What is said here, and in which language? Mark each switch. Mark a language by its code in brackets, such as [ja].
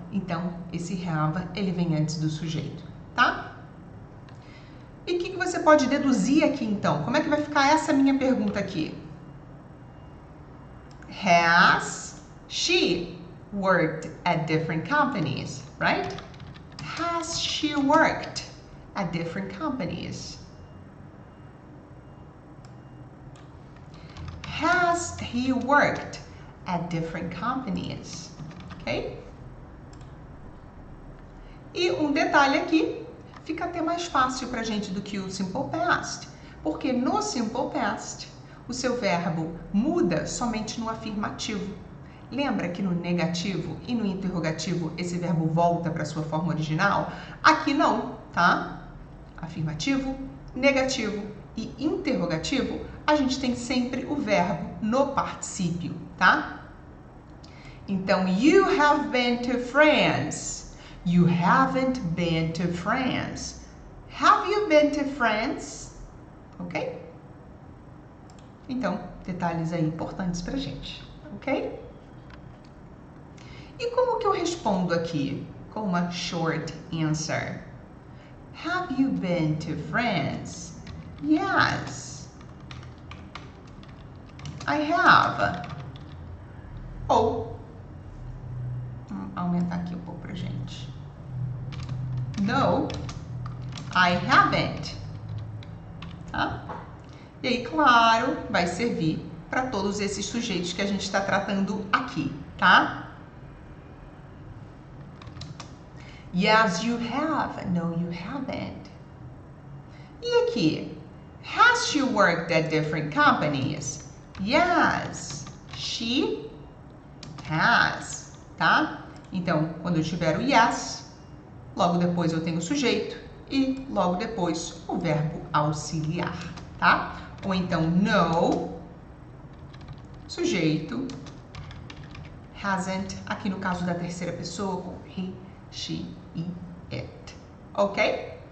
[pt] Então, esse have, ele vem antes do sujeito, tá? E o que você pode deduzir aqui, então? Como é que vai ficar essa minha pergunta aqui? [en] Has she worked at different companies, right? Has she worked at different companies? Has he worked at different companies? Ok? [pt] E um detalhe aqui, fica até mais fácil para a gente do que o simple past, porque no simple past o seu verbo muda somente no afirmativo. Lembra que no negativo e no interrogativo esse verbo volta para sua forma original? Aqui não, tá? Afirmativo, negativo e interrogativo, a gente tem sempre o verbo no particípio, tá? Então, [en] you have been to France. You haven't been to France. Have you been to France? Ok? [pt] Então, detalhes aí importantes pra gente, ok? E como que eu respondo aqui? Com uma [en] short answer. Have you been to France? Yes, I have. [pt] Ou, vamos aumentar aqui um pouco pra gente. [en] No, I haven't. Tá? [pt] E aí, claro, vai servir para todos esses sujeitos que a gente está tratando aqui, tá? [en] Yes, you have. No, you haven't. [pt] E aqui? [en] Has she worked at different companies? Yes, she has, tá? [pt] Então, quando eu tiver o yes, logo depois eu tenho o sujeito e logo depois o verbo auxiliar, tá? Ou então, no, sujeito, hasn't, aqui no caso da terceira pessoa, com he, she e it. Ok?